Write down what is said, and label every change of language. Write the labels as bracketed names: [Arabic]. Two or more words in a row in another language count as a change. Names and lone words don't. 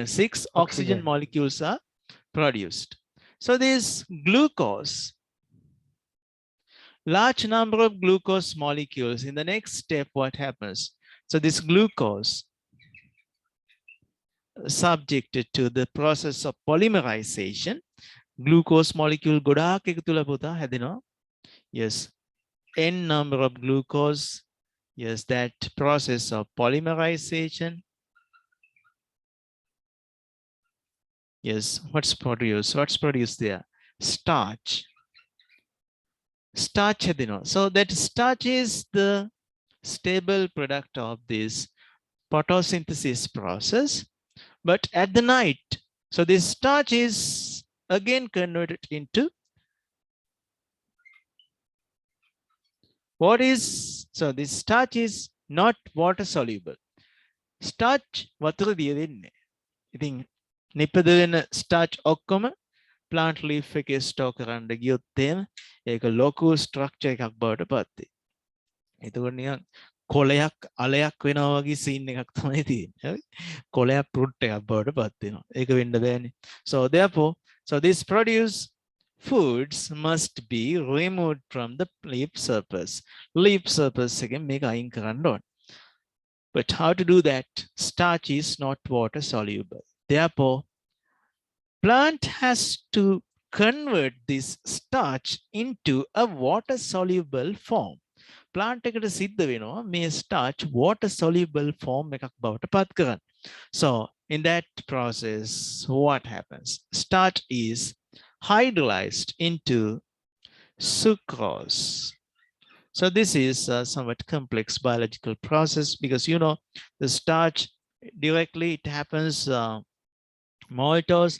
[English] 6 oxygen molecules are produced. So this glucose, large number of glucose molecules. In the next step, what happens? So this glucose subjected to the process of polymerization, glucose molecule [Sinhala] ගොඩාක් එකතු වෙලා පුතා හැදෙනවා. [English] Yes, n number of glucose. Yes, that process of polymerization. Yes, what's produced? What's produced there? Starch. Starch හැදෙනවා. So that starch is the stable product of this photosynthesis process. But at the night, so this starch is again converted into what is, so this starch is not water soluble. [Sinhala] Starch වතුර දිය වෙන්නේ. ඉතින් නිපද වෙන starch ඔක්කොම [English] plant leaf [Sinhala] එකේ store කරන්න ගියොත් එහෙම ඒක ලොකු structure එකක් බවට පත් වෙයි. එතකොට නිකන් කොලයක් අලයක් වෙනවා වගේ scene එකක් තමයි තියෙන්නේ. හරි? කොලයක් fruit එකක් බවට පත් වෙනවා. ඒක වෙන්න බෑනේ. [English] So therefore, so this produce foods must be removed from the leaf surface. Leaf surface [Sinhala] එකෙන් මේක අයින් කරන්න ඕන. [English] But how to do that? Starch is not water soluble. Therefore, plant has to convert this starch into a water soluble form. [Sinhala] Plant එකට සිද්ධ වෙනවා මේ starch [English] water soluble form [Sinhala] එකක් බවට පත් කරන්න. [English] So in that process, what happens? Starch is hydrolyzed into sucrose. So this is a somewhat complex biological process because you know the starch directly it happens maltose.